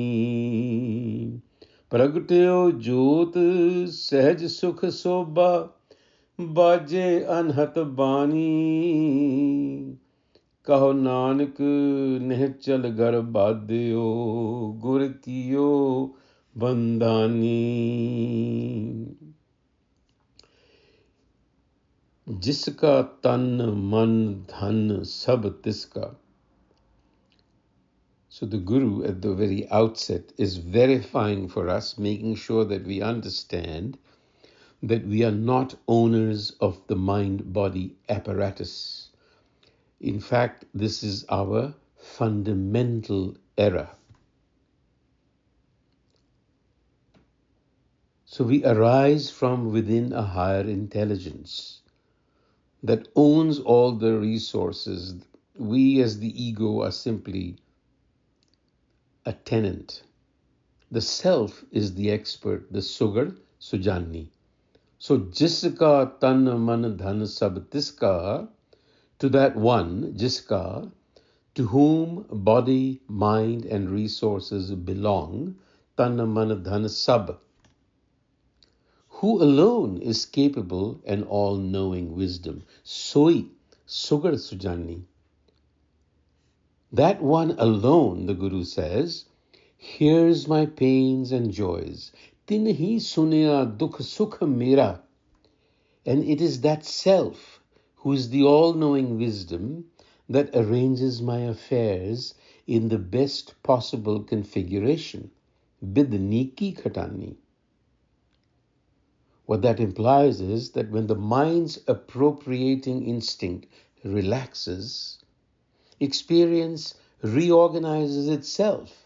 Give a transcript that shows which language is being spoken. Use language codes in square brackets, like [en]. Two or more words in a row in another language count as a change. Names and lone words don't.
[pa] ਪ੍ਰਗਟਿਓ ਜੋਤਿ ਸਹਜ ਸੁਖ ਸੋਭਾ ਬਾਜੇ ਅਨਹਤ ਬਾਣੀ ਕਹੁ ਨਾਨਕ ਨਿਹਚਲ ਘਰੁ ਬਾਧਿਓ ਗੁਰਿ ਕੀਓ ਬੰਧਾਨੀ ਜਿਸ ਕਾ ਤਨੁ ਮਨੁ ਧਨੁ ਸਭੁ ਤਿਸ ਕਾ. [en] So the Guru at the very outset is verifying for us, making sure that we understand that we are not owners of the mind-body apparatus. In fact, this is our fundamental error. So we arise from within a higher intelligence that owns all the resources. We as the ego are simply a tenant. The self is the expert, the [pa] ਸੁਘੜੁ ਸੁਜਾਣੀ. ਸੋ ਜਿਸ ਕਾ ਤਨੁ ਮਨੁ ਧਨੁ ਸਭੁ ਤਿਸ ਕਾ, [en] to that one, jiska, to whom body, mind and resources belong, [pa] ਤਨੁ ਮਨੁ ਧਨੁ ਸਭੁ, [en] who alone is capable and all-knowing wisdom. [pa] ਸੋਈ ਸੁਘੜੁ ਸੁਜਾਣੀ. [en] That one alone, the Guru says, hears my pains and joys. [pa] ਤਿਨਿ ਸੁਣਿਆ ਦੁਖੁ ਸੁਖੁ ਮੇਰਾ. [en] And it is that self who is the all-knowing wisdom that arranges my affairs in the best possible configuration. [pa] ਬਿਧਿ ਨੀਕੀ ਖਟਾਨੀ. [en] What that implies is that when the mind's appropriating instinct relaxes, experience reorganizes itself.